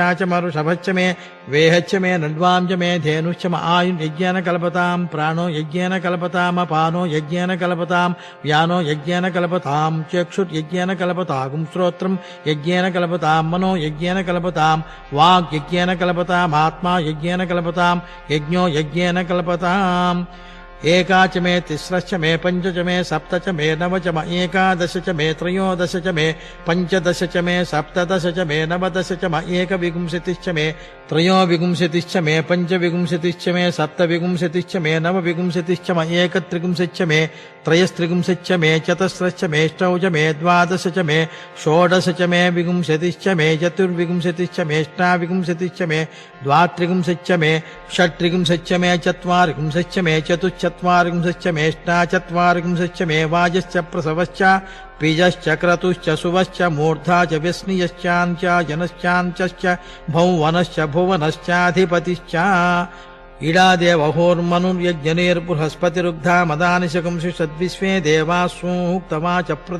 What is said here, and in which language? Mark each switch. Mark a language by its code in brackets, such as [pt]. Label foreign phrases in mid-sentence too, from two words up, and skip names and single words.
[sa] చ మ ఋషభశ్చ మే వేహశ్చ మే నడ్వాం చ మే ధేనుశ్చ మ ఆయున్ యజ్ఞేన కల్పతాం ప్రాణో యజ్ఞేన కల్పతాం అపానో యజ్ఞేన కల్పతాం వ్యానో యజ్ఞేన కల్పతాం చక్షుర్యజ్ఞేన కల్పతాగుం శ్రోత్రం యజ్ఞేన కల్పతాం మనో యజ్ఞేన కల్పతాం వాగ్ యజ్ఞేన కల్పతాం ఆత్మా యజ్ఞేన కల్పతాం యజ్ఞో యజ్ఞేన కల్పతాం ఏకా చ మే తిస్రశ్చ మే పంచ చ మే సప్త చ మే నవ చ మ ఏకాదశ చ మే త్రయోదశ చ మే పంచదశ చ మే సప్తదశ చ మే నవదశ చ మ ఏకవింశతిశ్చ మే त्रयोविंशतिश्च मे पञ्चविंशतिश्च मे सप्तविंशतिश्च मे नवविंशतिश्च मे एकत्रिंशच्च मे त्रयस्त्रिंशच्च मे चतस्रश्च मे अष्टौ च मे द्वादश च मे षोडश च मे विंशतिश्च मे चतुर्विंशतिश्च मे अष्टाविंशतिश्च मे द्वात्रिंशच्च मे षट्त्रिंशच्च मे चत्वारिंशच्च मे चतुश्चत्वारिंशच्च मे अष्टाचत्वारिंशच्च मे वाजश्च प्रसवश्च बीजश्च क्रतुश्च सुवश्च मूर्धा च व्यस्नियश्चाञ्च जनश्चाञ्चश्च भौवनश्च भुवनश्चाधिपतिश्च इडादेवहोर्मनुर्यज्ञनेर्बृहस्पतिरुग्धा मदानिशकंसि सद्विश्वे देवासूक्तवाच